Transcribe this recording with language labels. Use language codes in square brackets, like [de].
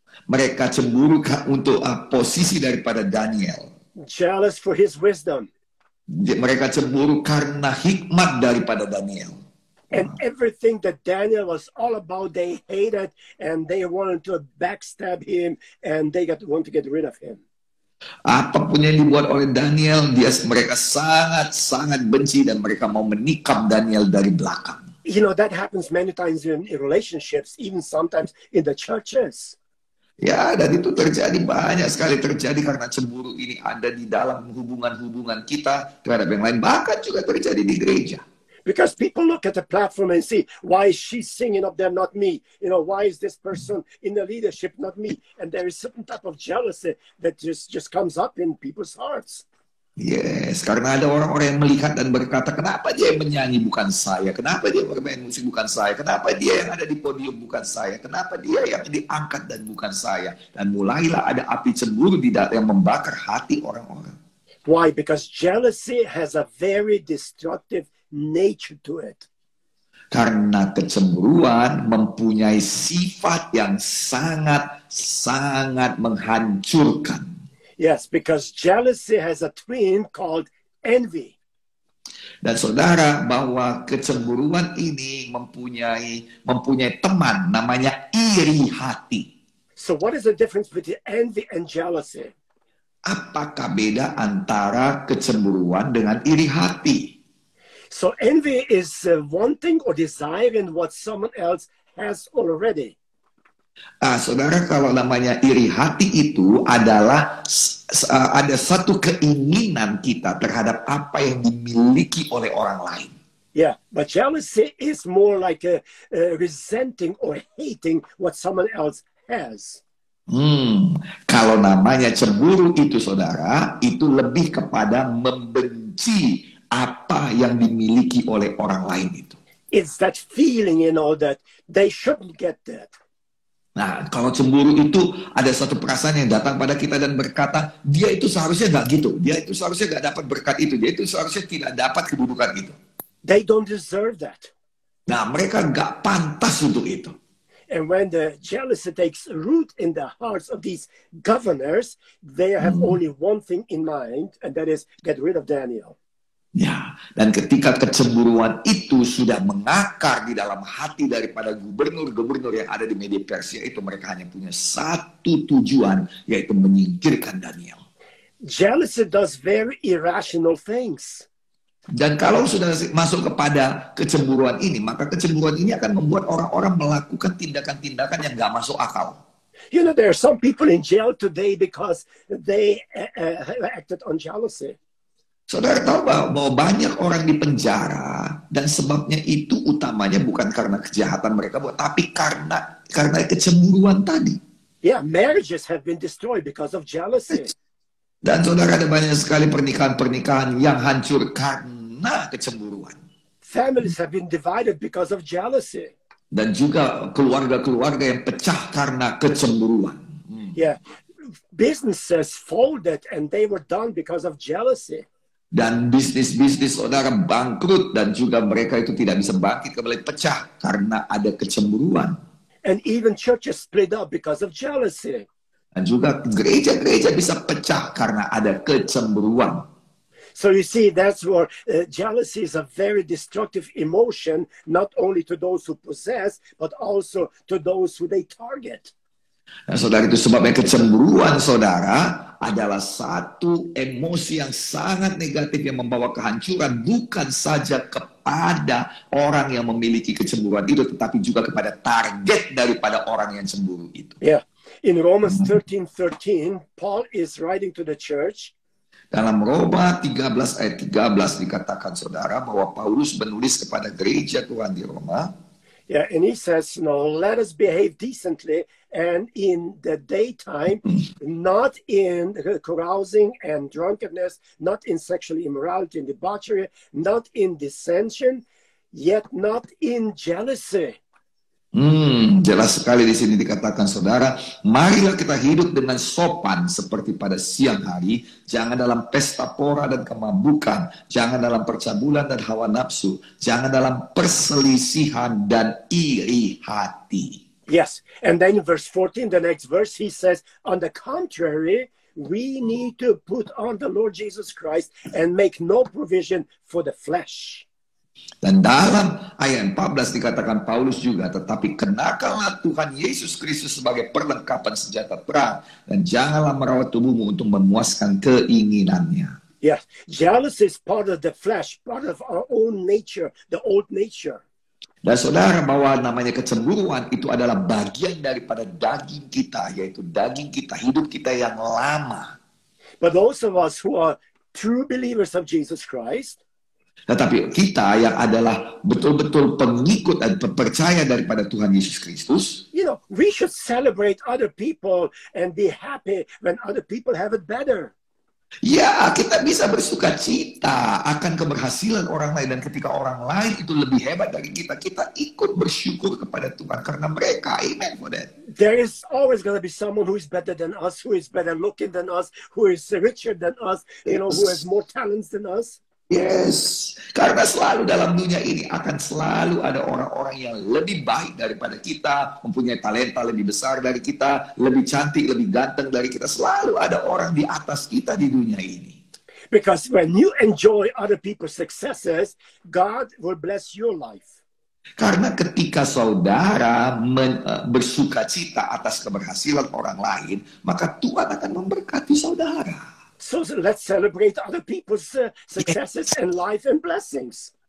[id] Mereka cemburu untuk posisi daripada Daniel. [en] Jealous for his wisdom. [id] Mereka cemburu karena hikmat daripada Daniel. [en] And everything that Daniel was all about, they hated and they wanted to backstab him and they want to get rid of him. [id] Apapun yang dibuat oleh Daniel, mereka sangat benci dan mereka mau menikam Daniel dari belakang. [en] You know, that happens many times in relationships, even sometimes in the churches. [id] Ya, dan itu banyak sekali terjadi karena cemburu ini ada di dalam hubungan-hubungan kita terhadap yang lain. Bahkan juga terjadi di gereja. [en] Because people look at the platform and see, why is she singing up there, not me? You know, why is this person in the leadership, not me? And there is certain type of jealousy that just comes up in people's hearts. [id] Yes, karena ada orang-orang yang melihat dan berkata, kenapa dia yang menyanyi bukan saya? Kenapa dia bermain musik bukan saya? Kenapa dia yang ada di podium bukan saya? Kenapa dia yang diangkat dan bukan saya? Dan mulailah ada api cemburu yang membakar hati orang-orang. [en] Why? Because jealousy has a very destructive nature to it. [id] Karena kecemburuan mempunyai sifat yang sangat menghancurkan. [en] Yes, because jealousy has a twin called envy. [id] Dan saudara, bahwa kecemburuan ini mempunyai teman namanya iri hati. [en] So what is the difference between envy and jealousy? [id] Apakah beda antara kecemburuan dengan iri hati? [en] So envy is wanting or desiring what someone else has already. [id] Saudara, kalau namanya iri hati itu adalah ada satu keinginan kita terhadap apa yang dimiliki oleh orang lain. [en] Yeah, but jealousy is more like resenting or hating what someone else has. [id] Kalau namanya cemburu itu, saudara, itu lebih kepada membenci apa yang dimiliki oleh orang lain itu. [en] It's that feeling, you know, that they shouldn't get that. [id] Nah, kalau cemburu itu ada satu perasaan yang datang pada kita dan berkata, dia itu seharusnya nggak gitu, dia itu seharusnya nggak dapat berkat itu, dia itu seharusnya tidak dapat kedudukan itu. [en] They don't deserve that. [id] Nah, mereka nggak pantas untuk itu. [en] And when the jealousy takes root in the hearts of these governors, they have only one thing in mind, and that is get rid of Daniel. [id] Ya, dan ketika kecemburuan itu sudah mengakar di dalam hati daripada gubernur-gubernur yang ada di Media Persia itu, mereka hanya punya satu tujuan, yaitu menyingkirkan Daniel. [en] Jealousy does very irrational things. [id] Dan kalau sudah masuk kepada kecemburuan ini, maka kecemburuan ini akan membuat orang-orang melakukan tindakan-tindakan yang nggak masuk akal. [en] You know, there are some people in jail today because they acted on jealousy. [id] Saudara tahu bahwa banyak orang di penjara dan sebabnya itu utamanya bukan karena kejahatan mereka buat, tapi karena kecemburuan tadi. [en] Yeah, marriages have been destroyed because of jealousy. [id] Dan saudara, ada banyak sekali pernikahan-pernikahan yang hancur karena kecemburuan. [en] Families have been divided because of jealousy. [id] Dan juga keluarga-keluarga yang pecah karena kecemburuan. [en] Yeah, businesses folded and they were done because of jealousy. [id] Dan bisnis-bisnis saudara bangkrut dan juga mereka itu tidak bisa bangkit kembali, pecah karena ada kecemburuan. [en] And even churches split up because of jealousy. [id] Dan juga gereja-gereja bisa pecah karena ada kecemburuan. [en] So you see, that's where jealousy is a very destructive emotion, not only to those who possess, but also to those who they target. [id] Nah, saudara, itu sebabnya kecemburuan saudara adalah satu emosi yang sangat negatif yang membawa kehancuran bukan saja kepada orang yang memiliki kecemburuan itu, tetapi juga kepada target daripada orang yang cemburu itu. [en] Yeah. In Romans 13:13, Paul is writing to the church. [id] Dalam Roma 13 ayat 13 dikatakan saudara bahwa Paulus menulis kepada gereja Tuhan di Roma. [en] Yeah, and he says, no, let us behave decently and in the daytime, not in carousing and drunkenness, not in sexual immorality and debauchery, not in dissension, yet not in jealousy. [id] Jelas sekali di sini dikatakan saudara, marilah kita hidup dengan sopan seperti pada siang hari, jangan dalam pesta pora dan kemabukan, jangan dalam percabulan dan hawa nafsu, jangan dalam perselisihan dan iri hati. [en] Yes, and then in verse 14, the next verse, he says, on the contrary, we need to put on the Lord Jesus Christ and make no provision for the flesh. [id] Dan dalam ayat 14 dikatakan Paulus juga, tetapi kenakanlah Tuhan Yesus Kristus sebagai perlengkapan senjata perang, dan janganlah merawat tubuhmu untuk memuaskan keinginannya. [en] Yes, jealousy is part of the flesh, part of our own nature, the old nature. [id] Dan saudara, bahwa namanya kecemburuan itu adalah bagian daripada daging kita, yaitu daging kita, hidup kita yang lama. [en] But those of us who are true believers of Jesus Christ, [id] tetapi kita yang adalah betul-betul pengikut dan percaya daripada Tuhan Yesus Kristus, [en] you know, we should celebrate other people and be happy when other people have it better. ya kita bisa bersuka cita akan keberhasilan orang lain, dan ketika orang lain itu lebih hebat dari kita, kita ikut bersyukur kepada Tuhan karena mereka. Amen for that. There is always going to be someone who is better than us, who is better looking than us, who is richer than us, you know, who has more talents than us. [id] Yes, karena selalu dalam dunia ini akan selalu ada orang-orang yang lebih baik daripada kita, mempunyai talenta lebih besar dari kita, lebih cantik, lebih ganteng dari kita. Selalu ada orang di atas kita di dunia ini. [en] Because when you enjoy other people's successes, God will bless your life. [id] Karena ketika saudara bersuka cita atas keberhasilan orang lain, maka Tuhan akan memberkati saudara. [en] So let's celebrate other people's successes and life and blessings.